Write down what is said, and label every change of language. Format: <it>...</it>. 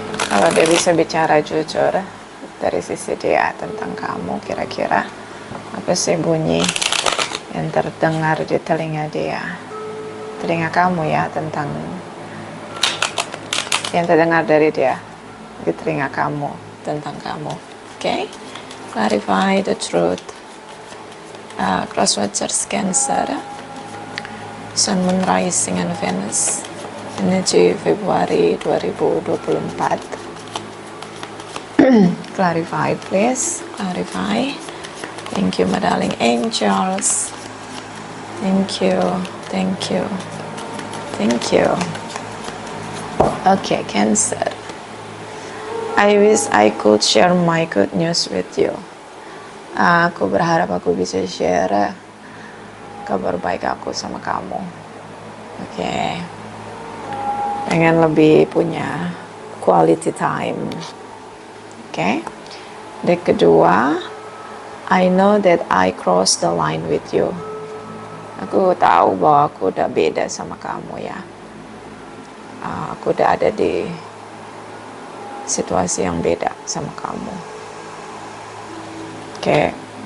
<id>Kalau dia bisa bicara jujur dari sisi dia tentang kamu, kira-kira apa sih bunyi yang terdengar di telinga dia, telinga kamu ya, tentang yang terdengar dari dia di telinga kamu tentang kamu.</id> <en>Oke. Clarify the truth. Cross watchers Cancer, Sun, Moon, Rising, and Venus.</en> <id>Energi Februari 2024.</id> <en>Clarify please. Clarify. Thank you my darling angels. Thank you. Thank you. Thank you. Okay, Cancer. I wish I could share my good news with you.</en> <id>Aku berharap aku bisa share kabar baik aku sama kamu. Oke. Pengen lebih punya quality time. Oke. Dan kedua,</id> <en>I know that I crossed the line with you.</en> <id>Aku tahu bahwa aku udah beda sama kamu ya. Aku udah ada di situasi yang beda sama kamu. Oke.</id>